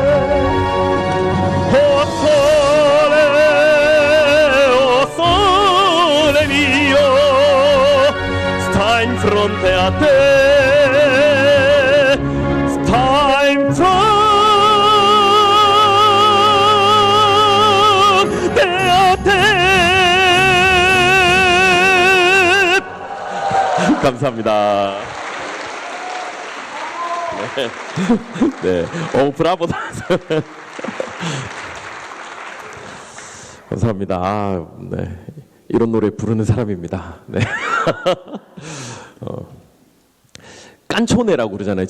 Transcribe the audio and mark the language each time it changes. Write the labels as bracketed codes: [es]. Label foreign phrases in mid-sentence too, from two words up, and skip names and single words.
[nap] oh sole mio, sta in fronte a te, sta in fronte a te. [ko] 감사합니다. 네. 브라보. 감사합니다. 네. 이런 노래 부르는 사람입니다. 네. 깐초네라고 그러잖아요.